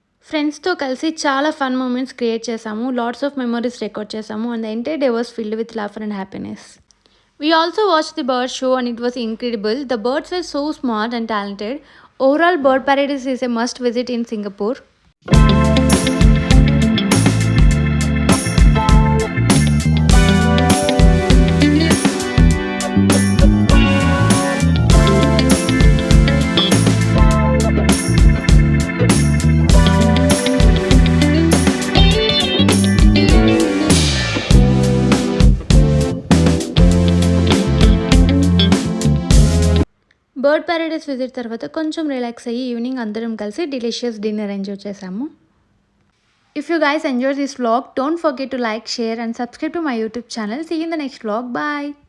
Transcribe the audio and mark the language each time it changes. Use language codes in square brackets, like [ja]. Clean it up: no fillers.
[te] ఫ్రెండ్స్తో కలిసి చాలా ఫన్ మూమెంట్స్ క్రియేట్ చేసాము, లాట్స్ ఆఫ్ మెమరీస్ రికార్డ్ చేసాము [en] And the entire day was filled with laughter and happiness. We also watched the bird show and it was incredible. The birds were so smart and talented. Overall, Bird Paradise is a must visit in Singapore. [te] Bird Paradise visit తర్వాత కొంచెం relax అయ్యి evening అందరం కలిసి delicious dinner enjoy చేసాము. [en] If you guys enjoyed this vlog, don't forget to like, share and subscribe to my YouTube channel. See you in the next vlog. Bye.